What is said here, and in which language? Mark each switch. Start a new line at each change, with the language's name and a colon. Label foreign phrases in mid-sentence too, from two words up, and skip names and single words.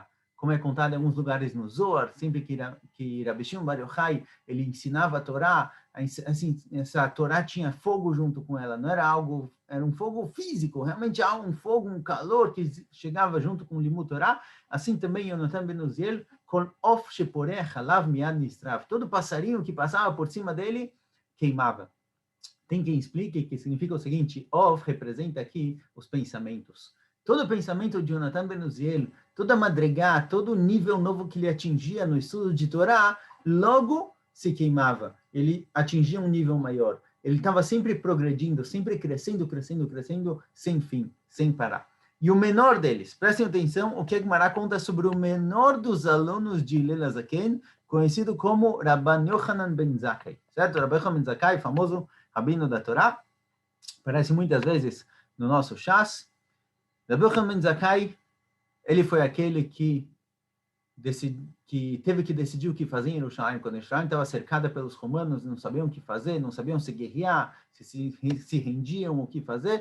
Portuguese: Como é contado em alguns lugares no Zohar, sempre que Rabi Shimon Bar Yochai, ele ensinava a Torá, assim, essa Torá tinha fogo junto com ela, não era algo, era um fogo físico, realmente há um fogo, um calor que chegava junto com o
Hebrew: לימוד תורה,
Portuguese: assim também Yonatan ben Uziel,
Hebrew: כל עוף שפורח עליו מיד נשרף,
Portuguese: todo passarinho que passava por cima dele, queimava. Tem quem explique que significa o seguinte, of representa aqui os pensamentos. Todo o pensamento de Yonatan ben Uziel, toda madrigá, todo nível novo que ele atingia no estudo de Torá, logo se queimava. Ele atingia um nível maior. Ele estava sempre progredindo, sempre crescendo, crescendo, crescendo, sem fim, sem parar. E o menor deles, prestem atenção, o que a Gemara conta sobre o menor dos alunos de Hillel Azaken, conhecido como Rabban Yochanan ben Zakkai. Certo? Rabban Yochanan ben Zakkai, famoso rabino da Torá, aparece muitas vezes no nosso Shas. Rabbi Yochanan ben Zakkai, ele foi aquele que que teve que decidir o que fazer em Jerusalém, quando Jerusalém estava cercada pelos romanos, não sabiam o que fazer, não sabiam se guerrear, se rendiam, o que fazer.